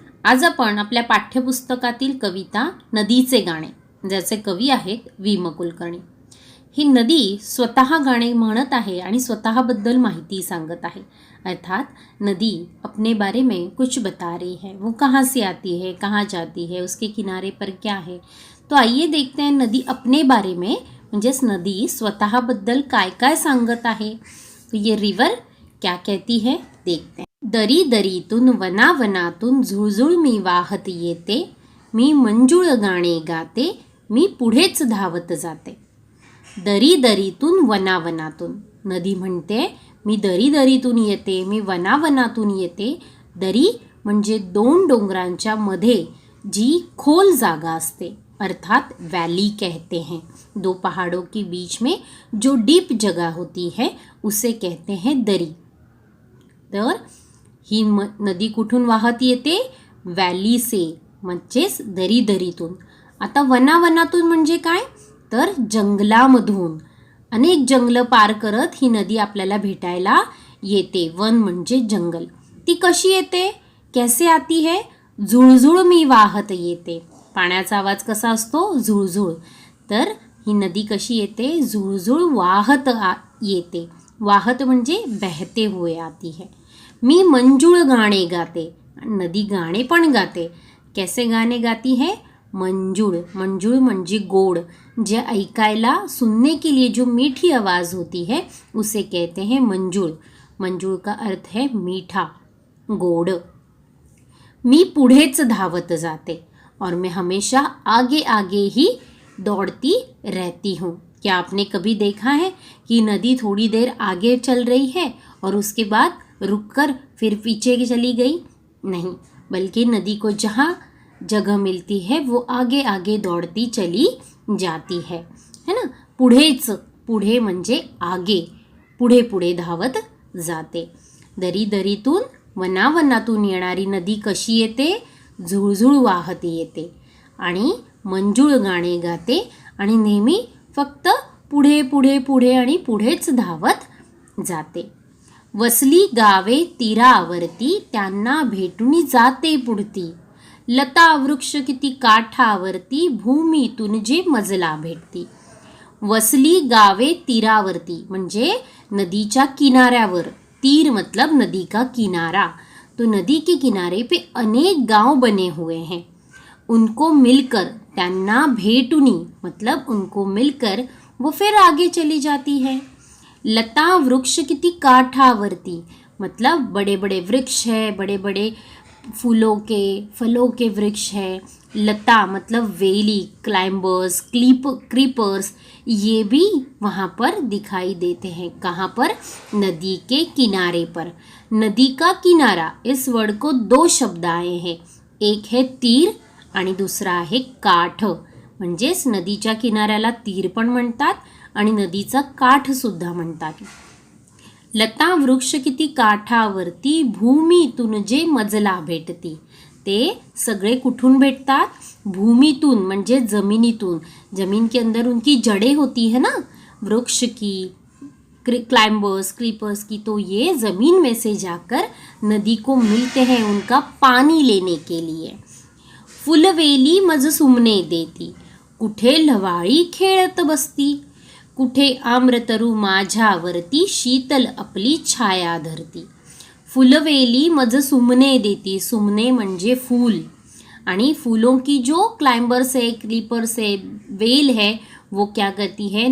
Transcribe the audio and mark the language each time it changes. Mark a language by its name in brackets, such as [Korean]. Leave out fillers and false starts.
[Marathi] आज आपण आपल्या पाठ्यपुस्तकातील कविता नदीचे गाणे, ज्याचे कवी आहेत वी म कुलकर्णी। ही नदी स्वतः गाणे म्हणत आहे आणि स्वतःबद्दल माहिती सांगत आहे। [Hindi] अर्थात नदी अपने बारे में कुछ बता रही है, वो कहाँ से आती है, कहाँ जाती है, उसके किनारे पर क्या है। तो आइए देखते हैं नदी अपने बारे में [Marathi] म्हणजेच नदी स्वतःबद्दल काय काय सांगत आहे। [Hindi] तो ये रिवर क्या कहती है देखते हैं। [Marathi] दरी दरीतून वनावनातून झुळझुळ मी वाहत येते, मी मंजुळ गाणे गाते, मी पुढेच धावत जाते। दरी दरीतून वनावनातून, नदी म्हणते मी दरी दरीतून येते, मी वनावनातून येते। दरी म्हणजे दोन डोंगरांच्या मध्ये जी खोल जागा असते, [Hindi] अर्थात वैली कहते हैं। दो पहाड़ों के बीच में जो डीप जगह होती है उसे कहते हैं दरी। [Marathi] तर ही नदी कुठून वाहत येते? [Hindi] वॅली से, [Marathi] म्हणजेच दरी दरीतून। आता वनावनातून म्हणजे काय? तर जंगलामधून। अनेक जंगल पार करत ही नदी आपल्याला भेटायला येते। वन म्हणजे जंगल। ती कशी येते? [Hindi] कैसे आती है? [Marathi] झुळझुळ मी वाहत येते। पाण्याचा आवाज कसा असतो? झुळझुळ। तर ही नदी कशी येते? झुळझुळ वाहत येते। वाहत म्हणजे [Hindi] बहते हुए आती है। [Marathi] मी मंजुळ गाणे गाते, नदी गाणे पण गाते। [Hindi] कैसे गाणे गाती है? मंजुळ। [Marathi] मंजुळ म्हणजे गोड, जे ऐकायला [Hindi] सुनने के लिए जो मीठी आवाज़ होती है उसे कहते हैं मंजुळ। [Marathi] मंजुळ का अर्थ है मीठा, गोड। मी पुढेच धावत जाते, [Hindi] और मैं हमेशा आगे आगे ही दौड़ती रहती हूँ। क्या आपने कभी देखा है कि नदी थोड़ी देर आगे चल रही है और उसके बाद रुककर फिर पीछे चली गई? नहीं, बल्कि नदी को जहाँ जगह मिलती है वो आगे आगे दौड़ती चली जाती है ना। [Marathi] पुढेच, पुढे म्हणजे आगे, पुढे पुढे धावत जाते। दरी दरीतून वनावनातून येणारी नदी कशी येते? झुळझुळ वाहत येते आणि मंजुळ गाणे गाते आणि नेहमी फक्त पुढे पुढे पुढे आणि पुढेच धावत जाते। वसली गावे तीरावरती, त्यांना भेटून जाते पुढती। लता वृक्ष किती काठावरती, भूमीतून जे मजला भेटती। वसली गावे तीरावरती म्हणजे नदीच्या किनाऱ्यावर। [Hindi] तीर मतलब नदी का किनारा। तो नदी के किनारे पे अनेक गांव बने हुए हैं। उनको मिलकर, [Marathi] त्यांना भेटुनी [Hindi] मतलब उनको मिलकर वो फिर आगे चली जाती है। [Marathi] लता वृक्ष किती काठावरती [Hindi] मतलब बड़े बड़े वृक्ष है, बड़े बड़े फूलों के फलों के वृक्ष है। लता मतलब वेली, क्लाइंबर्स, क्रीपर्स, ये भी वहाँ पर दिखाई देते हैं। कहाँ पर? नदी के किनारे पर। नदी का किनारा, इस वर्ड को दो शब्द आए हैं, एक है तीर [Marathi] आणि दुसरा आहे काठ। म्हणजेच नदीच्या किनाऱ्याला तीर पण म्हणतात आणि नदीचा काठ सुद्धा म्हणतात। लता वृक्ष किती काठावरती, भूमीतून जे मजला भेटती। ते सगळे कुठून भेटतात? भूमीतून म्हणजे जमिनीतून। [Hindi] जमीन के अंदर उनकी जड़ें होती है ना, वृक्ष की, क्लाइंबर्स, क्रीपर्स की, तो ये जमीन में से जाकर नदी को मिलते हैं उनका पानी लेने के लिए। [Marathi] फुलवेली मज सुमने देती, कुठे लवाळी खेळत बसती। कुठे आम्रतरू माझ्यावरती, शीतल आपली छाया धरती। फुलवेली मज सुमने देती, सुमने म्हणजे फूल, आणि [Hindi] फूलों की जो क्लाइंबर्स है, क्रीपर्स है, वेल है, वो क्या करती है?